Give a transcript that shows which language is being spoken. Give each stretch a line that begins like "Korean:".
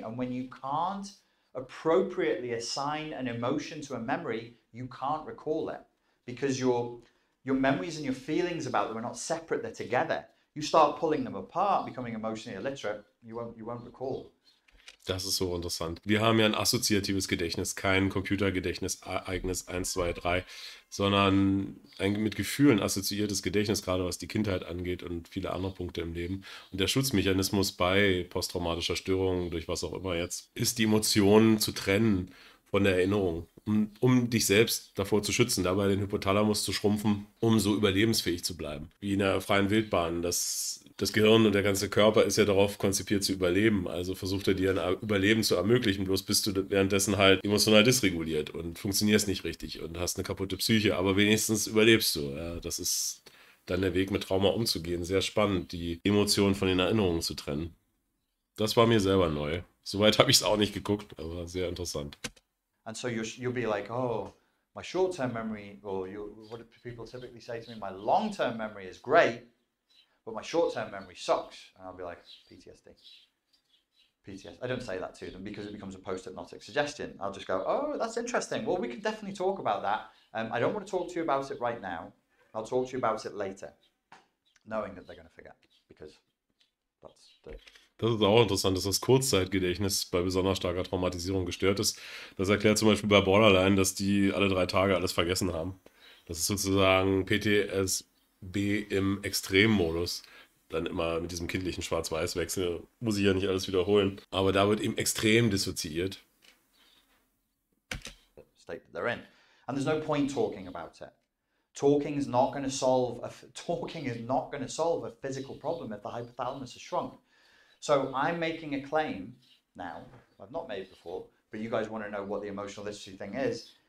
English: And when you can't appropriately assign an emotion to a memory, you can't recall it, because your memories and your feelings about them are not separate, they're together. You start pulling them apart, becoming emotionally illiterate, you won't recall.
German: Das ist so interessant. Wir haben ja ein assoziatives Gedächtnis, kein Computergedächtnis, eigenes 1, 2, 3, sondern ein mit Gefühlen assoziiertes Gedächtnis, gerade was die Kindheit angeht und viele andere Punkte im Leben. Und der Schutzmechanismus bei posttraumatischer Störung, durch was auch immer jetzt, ist die Emotionen zu trennen von der Erinnerung, um dich selbst davor zu schützen, dabei den Hypothalamus zu schrumpfen, um so überlebensfähig zu bleiben. Wie in der freien Wildbahn. Das Gehirn und der ganze Körper ist ja darauf konzipiert zu überleben. Also versucht er dir ein Überleben zu ermöglichen, bloß bist du währenddessen halt emotional dysreguliert und funktionierst nicht richtig und hast eine kaputte Psyche, aber wenigstens überlebst du. Ja, das ist dann der Weg, mit Trauma umzugehen. Sehr spannend, die Emotionen von den Erinnerungen zu trennen. Das war mir selber neu. Soweit habe ich es auch nicht geguckt, aber sehr interessant.
English: And so you'll be like, oh, my short-term memory, or what do people typically say to me? My long-term memory is great, but my short-term memory sucks. And I'll be like, PTSD. PTSD. I don't say that to them because it becomes a post-hypnotic suggestion. I'll just go, oh, that's interesting. Well, we can definitely talk about that. I don't want to talk to you about it right now. I'll talk to you about it later, knowing that they're going to forget, because that's the...
German: Das ist auch interessant, dass das Kurzzeitgedächtnis bei besonders starker Traumatisierung gestört ist. Das erklärt zum Beispiel bei Borderline, dass die alle 3 Tage alles vergessen haben. Das ist sozusagen PTSB im Extremmodus. Dann immer mit diesem kindlichen Schwarz-Weiß-Wechsel. Muss ich ja nicht alles wiederholen. Aber da wird eben extrem dissoziiert.
English: State that they're in. And there's no point talking about it. Talking is not going to solve a physical problem if the hypothalamus is shrunk. So I'm making a claim now, I've not made it before, but you guys want to know what the emotional literacy thing is.